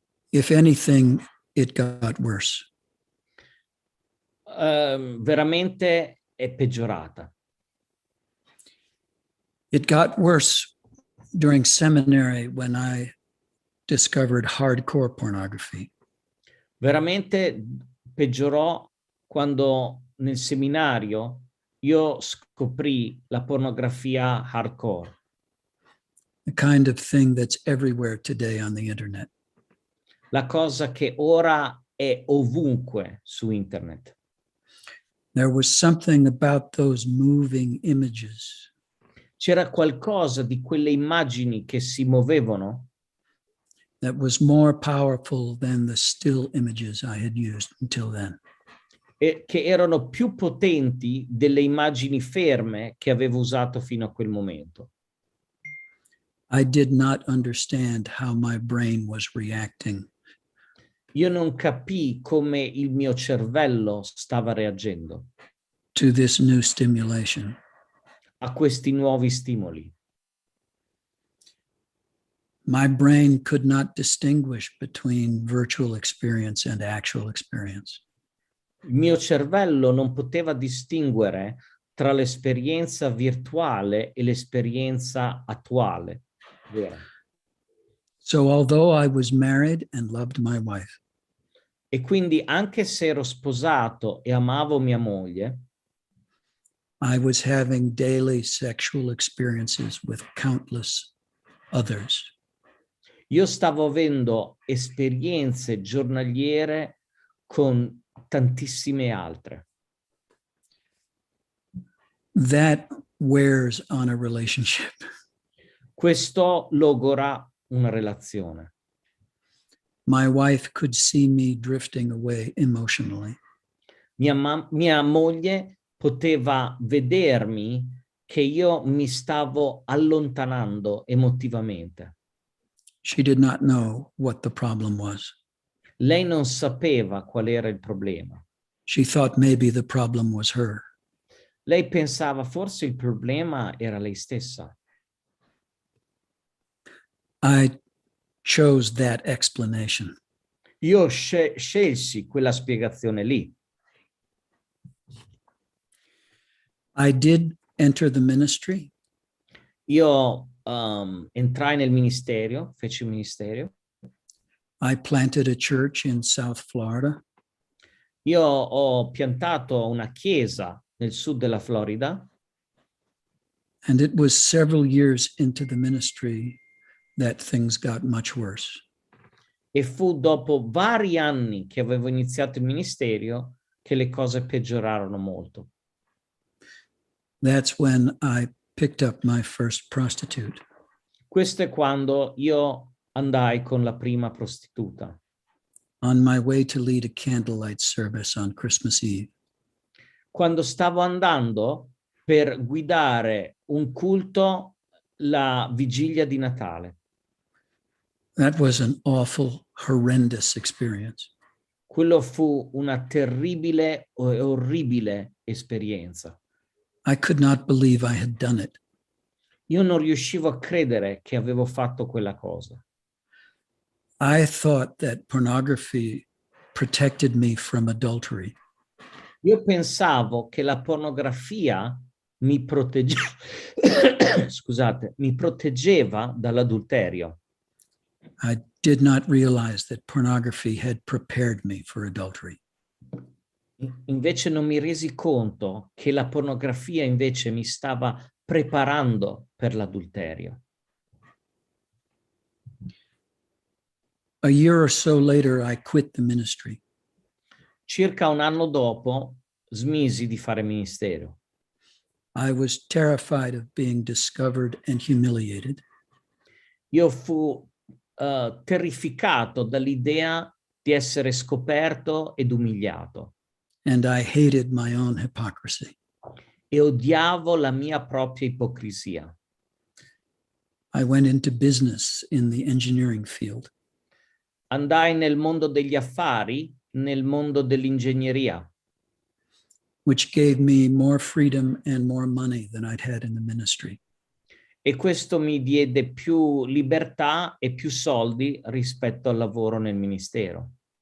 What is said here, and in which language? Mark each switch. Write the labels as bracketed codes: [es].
[en] If anything, it got worse. [it] Veramente è peggiorata. [en] It got worse during seminary when I discovered hardcore pornography. [it] Veramente peggiorò quando nel seminario io scoprì la pornografia hardcore. [en] The kind of thing that's everywhere today on the internet. [it] La cosa che ora è ovunque su internet. [en] There was something about those moving images [it] C'era qualcosa di quelle immagini che si muovevano [en] that was more powerful than the still images I had used until then. [it] e che erano più potenti delle immagini ferme che avevo usato fino a quel momento. [en] I did not understand how my brain was reacting. [it] Io non capii come il mio cervello stava reagendo [en] To this new stimulation. [it] a questi nuovi stimoli. [en] My brain could not distinguish between virtual experience and actual experience. [it] Il mio cervello non poteva distinguere tra l'esperienza virtuale e l'esperienza attuale. Vera. [en] So although I was married and loved my wife, [it] E quindi anche se ero sposato e amavo mia moglie, [en] I was having daily sexual experiences with countless others. [it] io stavo avendo esperienze giornaliere con tantissime altre. [en] That wears on a relationship. [it] Questo logora una relazione. [en] My wife could see me drifting away emotionally. [it] Mia moglie poteva vedermi che io mi stavo allontanando emotivamente. [en] She did not know what the problem was. [it] Lei non sapeva qual era il problema. [en] She thought maybe the problem was her. [it] Lei pensava forse il problema era lei stessa. [en] I chose that explanation. [it] Io scelsi quella spiegazione lì. [en] I did enter the ministry. [it] Io entrai nel ministero, feci un ministero. [en] I planted a church in South Florida. [it] Io ho piantato una chiesa nel sud della Florida. [en] And it was several years into the ministry that things got much worse. [it] E fu dopo vari anni che avevo iniziato il ministero che le cose peggiorarono molto. [en] That's when I picked up my first prostitute. [it] Questo è quando io andai con la prima prostituta. [en] On my way to lead a candlelight service on Christmas Eve. [it] Quando stavo andando per guidare un culto la vigilia di Natale. [en] That was an awful, horrendous experience. [it] Quello fu una terribile e orribile esperienza. [en] I could not believe I had done it. [it] Io non riuscivo a credere che avevo fatto quella cosa. [en] I thought that pornography protected me from adultery. [it] Io pensavo che la pornografia mi scusate, mi proteggeva dall'adulterio. [en] I did not realize that pornography had prepared me for adultery. [it] Invece non mi resi conto che la pornografia invece mi stava preparando per l'adulterio. [en] A year or so later, I quit the ministry. [it] Circa un anno dopo smisi di fare ministero. [en] I was terrified of being discovered and humiliated. [it] Io fu terrificato dall'idea di essere scoperto ed umiliato. [en] And I hated my own hypocrisy. [it] E odiavo la mia propria ipocrisia. [en] I went into business in the engineering field. [it] Andai nel mondo degli affari, nel mondo dell'ingegneria. [en] Which gave me more freedom and more money than I'd had in the ministry. [it] E questo mi diede più libertà e più soldi rispetto al lavoro nel ministero.